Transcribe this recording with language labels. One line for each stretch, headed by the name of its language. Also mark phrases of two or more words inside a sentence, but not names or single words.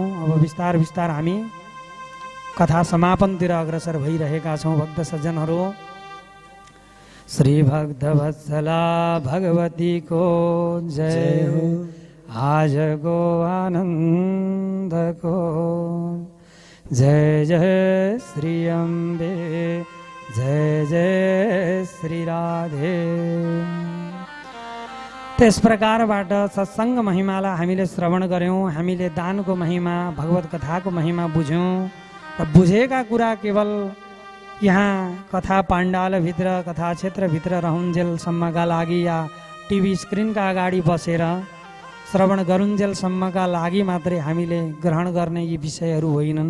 Nepali: अब बिस्तार बिस्तार हामी कथा समापनतिर अग्रसर भइरहेका छौँ। भक्त सज्जनहरू,
Hindi: श्री भक्तवत्सला भगवती को जय हो। आजको आनन्द को जय जय श्री अम्बे, जय जय श्री राधे।
Nepali: त्यस प्रकारबाट सत्सङ्ग महिमालाई हामीले श्रवण गऱ्यौँ। हामीले दानको महिमा, भगवत कथाको महिमा बुझ्यौँ र बुझेका कुरा केवल यहाँ कथा पाण्डालभित्र, कथा क्षेत्रभित्र रहुन्जेलसम्मका लागि या टिभी स्क्रिनका अगाडि बसेर श्रवण गरुन्जेलसम्मका लागि मात्रै हामीले ग्रहण गर्ने यी विषयहरू होइनन्।